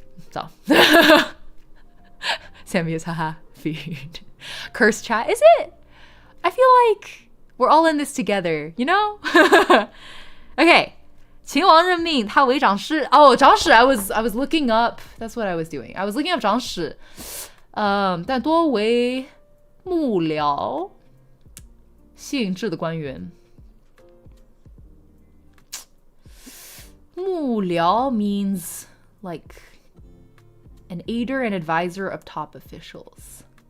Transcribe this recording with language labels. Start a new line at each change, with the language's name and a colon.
English: So Sammy is haha feed. Curse chat, is it? I feel like we're all in this together, you know?
Chinese: Okay. 秦王任命他为长史.
English: Oh, 长史, I was looking up. That's what I was doing. I was looking up 长史.
Chinese: 但多为幕僚性质的官员.
English: 幕僚 means like an aider and advisor of top officials.